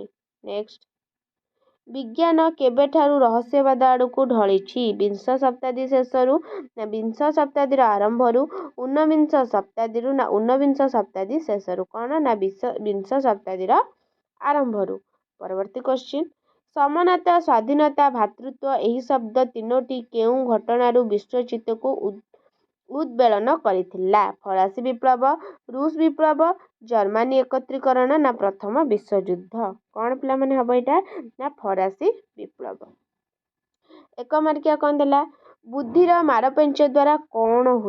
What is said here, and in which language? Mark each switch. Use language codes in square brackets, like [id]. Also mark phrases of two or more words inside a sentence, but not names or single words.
[or] ନେକ୍ସଟ, ବିଜ୍ଞାନ କେବେଠାରୁ ରହସ୍ୟବାଦ ଆଡ଼କୁ ଢଳିଛି? ବିଂଶ ଶତାବ୍ଦୀ ଶେଷରୁ ନା ବିଂଶ ଶତାବ୍ଦୀର ଆରମ୍ଭରୁ? ଊନବିଂଶ ଶତାବ୍ଦୀରୁ ନା ଊନବିଂଶ ଶତାବ୍ଦୀ ଶେଷରୁ? କ'ଣ? ନା ବିଂଶ ଶତାବ୍ଦୀର ଆରମ୍ଭରୁ। ପରବର୍ତ୍ତୀ କୋଶ୍ଚିନ୍, ସମାନତା, ସ୍ୱାଧୀନତା, ଭାତୃତ୍ୱ ଏହି ଶବ୍ଦ ତିନୋଟି କେଉଁ ଘଟଣାରୁ ବିଶ୍ୱଚିତ୍ତକୁ ଉଦ୍ବେଳନ କରିଥିଲା? ଫରାସୀ ବିପ୍ଳବ, ରୁଷ ବିପ୍ଳବ, ଜର୍ମାନୀ ଏକତ୍ରୀକରଣ ନା ପ୍ରଥମ ବିଶ୍ୱଯୁଦ୍ଧ? କ'ଣ ପିଲାମାନେ ହବ ଏଇଟା? ନା ଫରାସୀ ବିପ୍ଳବ। ଏକ ମାର୍କିଆ କ'ଣ ଦେଲା? ବୁଦ୍ଧିର ମାରପେଞ୍ଚ ଦ୍ୱାରା କ'ଣ ହୁଏ?